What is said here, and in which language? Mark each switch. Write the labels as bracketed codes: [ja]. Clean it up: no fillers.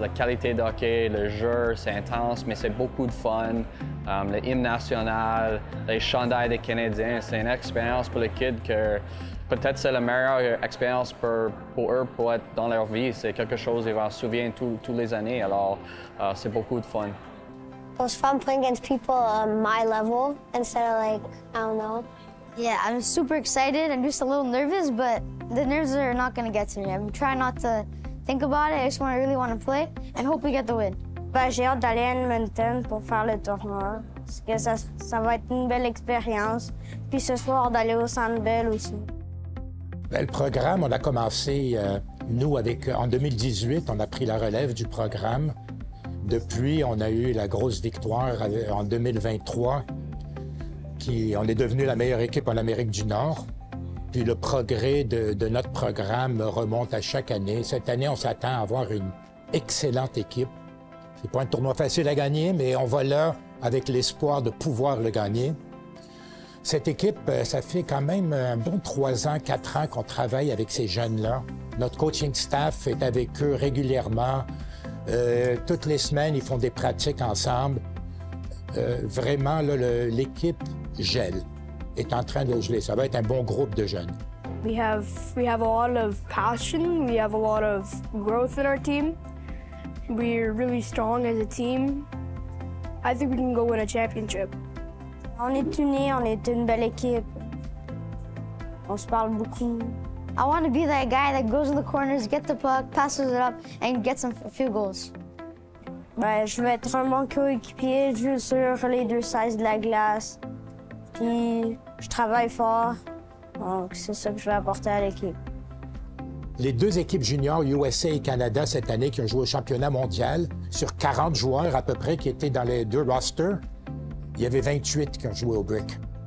[fr] La qualité de hockey, le jeu, c'est intense, mais c'est beaucoup de fun. Le hymne national, les chandails des Canadiens, c'est une expérience pour les kids que peut-être c'est la meilleure expérience pour eux pour être dans leur vie. C'est quelque chose qu'ils vont se souvenir toutes les années, alors c'est beaucoup de fun. [en] It was fun playing against people on my level instead of I don't know. Yeah, I'm super excited. I'm just a little nervous, but the nerves are not going to get to me. I'm trying not to think about it. I just really want to play and hope we get the win. [fr] J'ai hâte d'aller à Edmonton pour faire le tournoi. Parce que ça va être une belle expérience. Puis ce soir, d'aller au Centre Bell aussi. Le programme, on a commencé, nous, en 2018, on a pris la relève du programme. Depuis, on a eu la grosse victoire en 2023, on est devenu la meilleure équipe en Amérique du Nord. Puis le progrès de notre programme remonte à chaque année. Cette année, on s'attend à avoir une excellente équipe. C'est pas un tournoi facile à gagner, mais on va là avec l'espoir de pouvoir le gagner. Cette équipe, ça fait quand même un bon 3 ans, 4 ans qu'on travaille avec ces jeunes-là. Notre coaching staff est avec eux régulièrement. Toutes les semaines, ils font des pratiques ensemble. Vraiment, l'équipe gèle, est en train de geler. Ça va être un bon groupe de jeunes. [en] We have a lot of passion. We have a lot of growth in our team. We're really strong as a team. I think we can go win a championship. [fr] On est unis, on est une belle équipe. On se parle beaucoup. [en] I want to be that guy that goes in the corners, gets the puck, passes it up, and gets some field goals. [fr] Ben, je vais être un bon coéquipier, je joue sur les 2 sides de la glace. Puis, je travaille fort. Donc, c'est ça que je vais apporter à l'équipe. Les 2 équipes juniors, USA et Canada, cette année, qui ont joué au championnat mondial, sur 40 joueurs à peu près qui étaient dans les 2 rosters, il y avait 28 qui ont joué au Brick.